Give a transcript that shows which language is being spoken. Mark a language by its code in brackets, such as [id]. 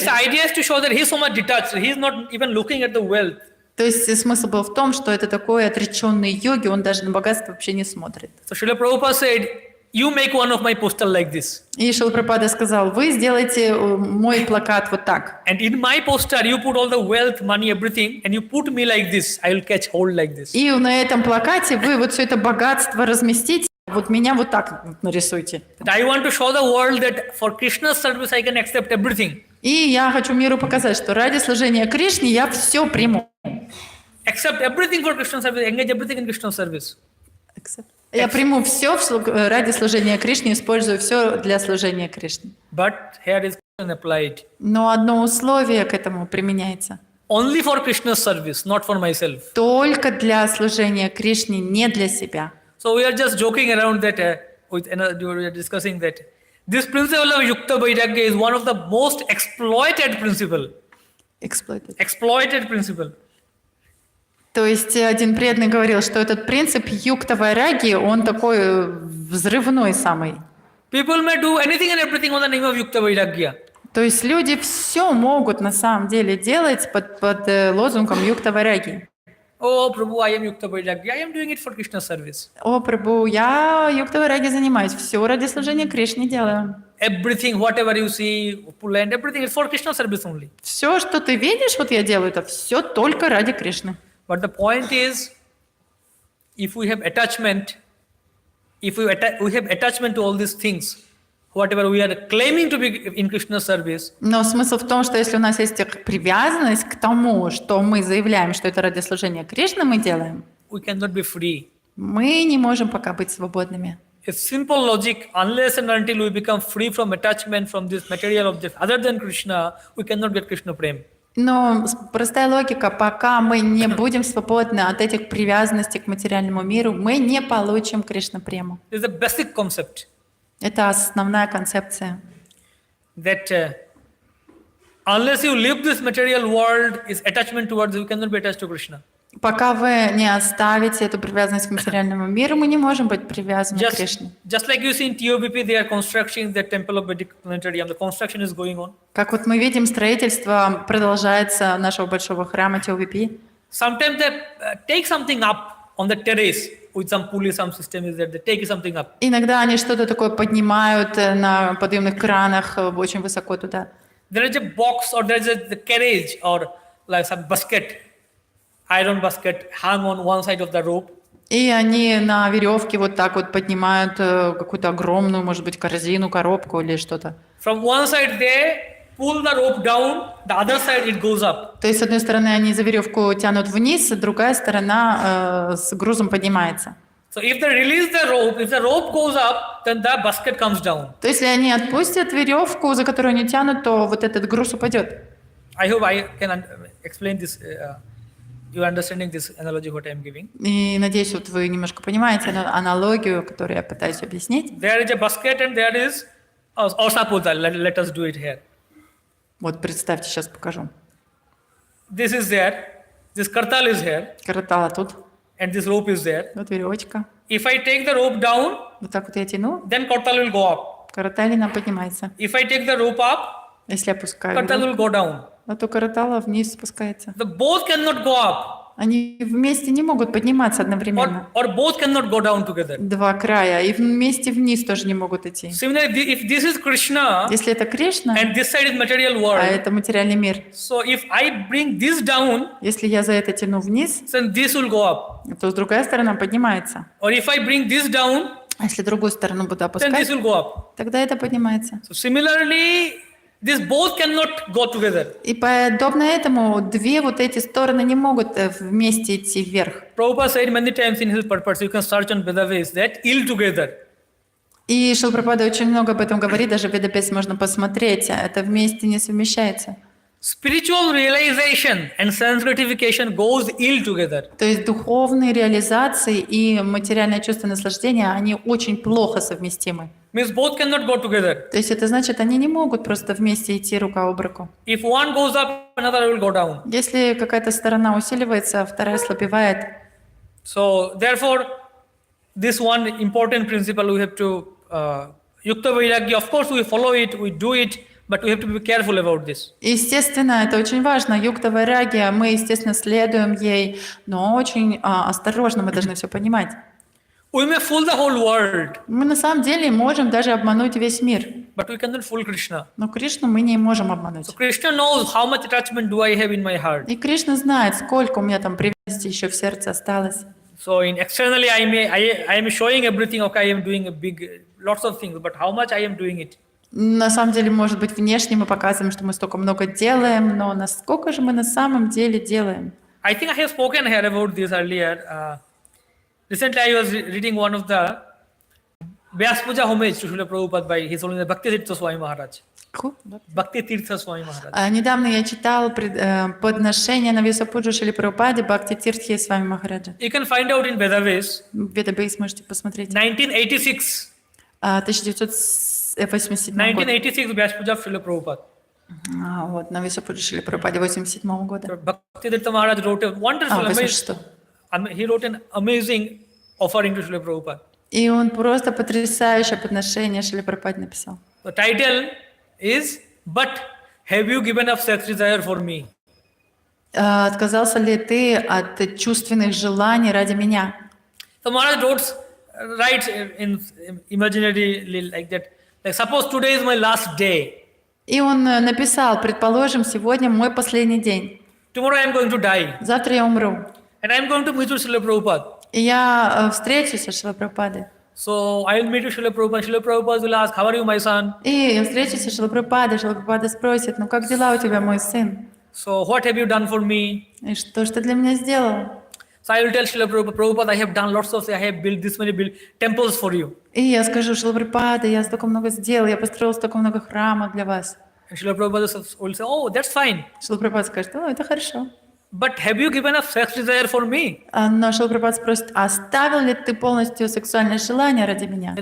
[en] Means the idea is to show that he is so much detached, he is not even looking at the wealth. [ru] То есть смысл был в том, что это такой отреченный йоги, он даже на богатство вообще не смотрит. [en] So Srila Prabhupada said, you make one of my poster like this. [ru] И Шрила Прабхупада сказал, вы сделайте мой плакат вот так. [en] And in my poster you put all the wealth, money, everything, and you put me like this. I will catch hold like this. [ru] И на этом плакате вы вот все это богатство разместите, вот меня вот так нарисуйте. [en] I want to show the world that for Krishna's service I can accept everything. [ru] И я хочу миру показать, что ради служения Кришне я все приму. [en] Accept everything for Krishna's service, engage everything in Krishna's service. [ru] Я приму все ради служения Кришне, использую все для служения Кришне. [en] But here is applied. [ru] Но одно условие к этому применяется. [en] Only for Krishna's service, not for myself. [ru] Только для служения Кришне, не для себя. [en] So we are just joking around that we are discussing that this principle of Yukta Vairagya is one of the most exploited principle. Exploited principle. [ru] То есть один преданный говорил, что этот принцип юкта вайраги, он такой взрывной самый. [en] People may do anything and everything on the name of Yukta Vairagya. [ru] То есть люди все могут на самом деле делать под лозунгом юкта вайраги. [en] Oh, Prabhu, I am Yukta Vairagya. I am doing it for Krishna service. [ru] О, Прабху, я юкта вайраги занимаюсь, все ради служения Кришне делаю. [en] Everything, whatever you see, opulent, everything is for Krishna service only. [ru] Все, что ты видишь, вот я делаю, это все только ради Кришны. [en] But the point is, if we have attachment, we have attachment to all these things, whatever we are claiming to be in Krishna's service. [ru] Но смысл в том, что если у нас есть привязанность к тому, что мы заявляем, что это ради служения Кришны мы делаем, [en] we cannot be free. [ru] Мы не можем пока быть свободными. [en] It's simple logic. Unless and until we become free from attachment from this material object other than Krishna, we cannot get Krishna prem. [ru] Но простая логика, пока мы не будем свободны от этих привязанностей к материальному миру, мы не получим Кришна прему. [en] This is a basic concept. [ru] Это основная концепция. [en] That unless you live this material world, is attachment towards you cannot be attached to Krishna. [ru] Пока вы не оставите эту привязанность к материальному миру, мы не можем быть привязаны к Кришне. [en] Just like you see in TOBP, they are constructing the temple of Vedic planetarium. The construction is going on. [ru] Как вот мы видим, строительство продолжается нашего большого храма TOBP. [en] Sometimes they take something up on the terrace with some pulley, some system is there. They take something up. [ru] Иногда они что-то такое поднимают на подъемных кранах очень высоко туда. [en] There is a box or there is a carriage or like some basket. Iron basket hung on one side of the rope. [ru] И они на веревке вот так вот поднимают какую-то огромную, может быть, корзину, коробку или что-то. [en] From one side they pull the rope down, the other side it goes up. [ru] То есть, с одной стороны, они за веревку тянут вниз, а другая сторона с грузом поднимается. [en] So if they release the rope, if the rope goes up, then the basket comes down. [ru] То есть, если они отпустят веревку, за которую они тянут, то вот этот груз упадет. [en] I hope I can explain this. You are understanding this analogy what I am giving. [ru] И надеюсь, вот вы немножко понимаете аналогию, которую я пытаюсь объяснить. [en] There is a basket and there is Or suppose let us do it here. [ru] Вот представьте, сейчас покажу. [en] This is there. This kartal is here. [ru] Каратала тут, [en] And this rope is there. [ru] вот веревочка. [en] If I take the rope down, [ru] Вот так вот я тяну, [en] then kartal will go up. [ru] караталина поднимается. [en] If I take the rope up, [ru] Если я опускаю [en] kartal will [ru] веревку, [en] go down. [ru] то каратала вниз спускается. [en] The both cannot go up. [ru] Они вместе не могут подниматься одновременно. [en] Or both cannot go down together. [ru] Два края. И вместе вниз тоже не могут идти. [en] Similarly, if this is Krishna [ru] Если это Кришна, [en] and this side is material [ru] а [en] world, [ru] это материальный мир, [en] so if I bring this down, [ru] если я за это тяну вниз, [en] then this will go up. [ru] то другая сторона поднимается. [en] Or if I bring this down, [ru] А если другую сторону буду [en] then this [ru] опускать, [en] will go up. [ru] тогда это поднимается. [en] So similarly, these both cannot go together. [ru] И подобно этому две вот эти стороны не могут вместе идти вверх. [en] Prabhupada said many times in his purpose, you can search on Vedavis, that ill together. [ru] И Шрила Прабхупада очень много об этом говорит, даже в Ведапесе можно посмотреть, это вместе не совмещается. [en] Spiritual realization and sense gratification goes ill together. [ru] То есть духовные реализации и материальное чувство наслаждения, они очень плохо совместимы. [en] Means both cannot go together. [ru] То есть это значит, они не могут просто вместе идти рука об руку. [en] If one goes up, another will go down. [ru] Если какая-то сторона усиливается, а вторая ослабевает. [en] So therefore, this one important principle we have to Yukta Vairagya. Of course, we follow it, we do it, but we have to be careful about this. [ru] Естественно, это очень важно. Юкта Вайрагия, мы, естественно, следуем ей, но очень осторожно мы должны все понимать. [en] We may fool the whole world, [ru] Мы на самом деле можем даже обмануть весь мир. [en] but we cannot fool Krishna. [ru] Но Кришну мы не можем обмануть. [en] So Krishna knows how much attachment do I have in my heart. [ru] И Кришна знает, сколько у меня там привязанности еще в сердце осталось. [en] So in externally, I am showing everything. Okay, I am doing a big, lots of things, but how much I am doing it? [ru] На самом деле, может быть, внешне мы показываем, что мы столько много делаем, но насколько же мы на самом деле делаем? [en] I think I have spoken here about this earlier. Recently, I was reading one of the Vyas Puja homage to Srila Prabhupada by His Holiness Bhakti Tirtha Swami Maharaj. Bhakti Tirtha Swami Maharaj. [ru] Недавно я читал подношение на Вьясапуджу Шриле Прабхупаде Бхакти Тиртхи Свами Махараджа. [en] You can find out in Vedavis. [ru] В Ведабейс можете посмотреть. [en] 1986. [ru] 1987 год. [en] 1986 Vyas Puja of Srila Prabhupada. [ru] Вот, на Вьясапуджу Шриле Прабхупаде 87 года. [en] Bhakti Tirtha Maharaj wrote a wonderful, [ru] 86. [en] he wrote an amazing offering to Srila Prabhupada. [ru] И он просто потрясающее подношение Шриле Прабхупаде написал. [en] The title is, But have you given up sex desire for me? [ru] Отказался ли ты от чувственных желаний ради меня? [en] So Maharaj writes in imaginary like that. Like suppose today is my last day. [ru] И он написал, предположим, сегодня мой последний день. [en] Tomorrow I am going to die. [ru] Завтра я умру. [en] And I am going to meet with Srila Prabhupada. [ru] И я встречусь со Шрилой Прабхупадой. [en] So I will meet with Srila Prabhupada. Srila Prabhupada will ask, how are you, my son? [ru] И я встречусь со Шрилой Прабхупадой. Шрила Прабхупада спросит, ну как дела у тебя, мой сын? [en] So what have you done for me? [ru] И что ж ты для меня сделал? [en] So I will tell Srila Prabhupada, Prabhupada, I have done lots of things. I have built this many temples for you. [ru] И я скажу, Шрила Прабхупада, я столько много сделал, я построил столько много храмов для вас. [en] And Srila Prabhupada will say, oh, that's fine. [ru] Шрила Прабхупада скажет, ну это хорошо. [en] But have you given up sex desire for me? [ru] Но Шрила Прабхупада спросит, оставил ли ты полностью сексуальное желание ради меня?